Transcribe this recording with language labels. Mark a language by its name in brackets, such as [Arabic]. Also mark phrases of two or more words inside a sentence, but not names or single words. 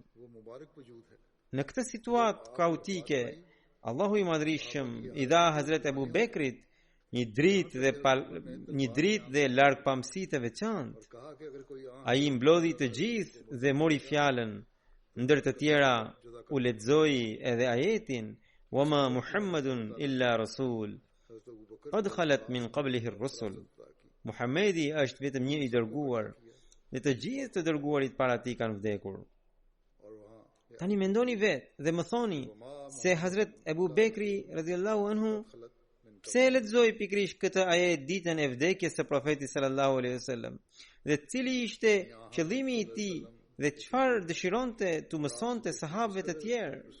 [Albanian] Në këtë situatë kaotike, Allahu i madhrishëm i dha Hazret Ebu Bekrit një dritë dhe largpamësi të veçantë. Ai mblodhi të gjithë dhe mori fjalën, ndër të tjera u lexoi edhe ajetin: [Arabic] "وما محمد إلا رسول قد خلت من قبله الرسل." [Albanian] Muhamedi është vetëm një i dërguar, dhe të gjithë të dërguarit para tij kanë vdekur. Tani mendoni vetë dhe më thoni se Hazret Ebu Bekri [Arabic] رضي الله عنه [Albanian] pse lexoi pikërisht këtë ajet ditën e vdekjes së profetit [Arabic] صلى الله عليه وسلم, [Albanian] dhe cili ishte qëllimi i tij dhe çfarë dëshironte të mësonte sahabëve të tjerë.